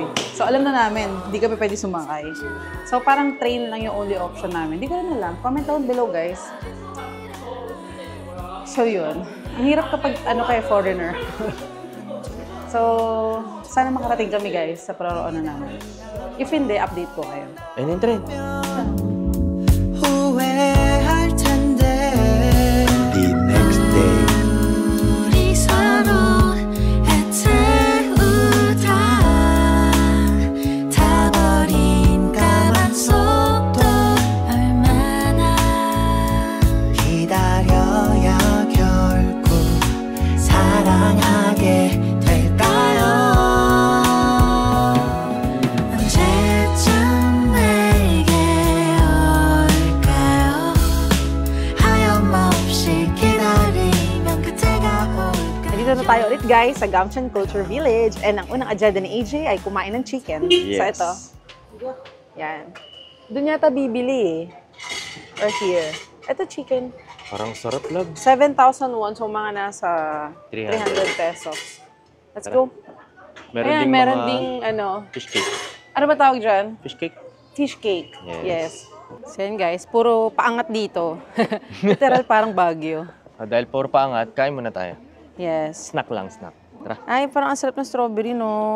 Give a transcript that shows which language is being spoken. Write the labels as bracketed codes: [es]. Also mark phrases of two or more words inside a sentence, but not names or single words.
[tl] So alam na namin, hindi kami pwede sumakay. So parang train lang yung [en] only option [tl] namin. Hindi ko rin alam. [en] Comment down below guys. [tl] So yun. Ang hirap kapag kayo foreigner. So sana makarating kami guys sa paroroonan namin. If hindi, update ko kayo. Ayun yung train. [ko] 후회할 텐데 [en] The next day [ko] 우리 서로 애태우다 타버린 까만 속도 얼마나 기다려야 결국 사랑하게 될까요? 언제쯤 내게 올까요? 하염없이 기다리면 그때가 올까요? [tl] Nandito na tayo ulit guys sa Gamcheon Culture Village. And ang unang agenda ni AJ ay kumain ng chicken. [en] Yes. [tl] So ito. Yan. Doon yata bibili eh. [en] Or here. [tl] Ito chicken. Parang sarap lang. 7,000 won. So mga nasa 300 pesos. [en] Let's go. [tl] Ayan, meron ding [en] fish cake. [tl] ano ba tawag dyan? [en] Fish cake? Fish cake. Yes. [tl] So yan guys, puro paangat dito. Literal parang Baguio. Dahil puro paangat, kain muna tayo. [en] Yes. [tl] Snack lang, snack. Tara. Ay, parang ang sarap ng strawberry, no?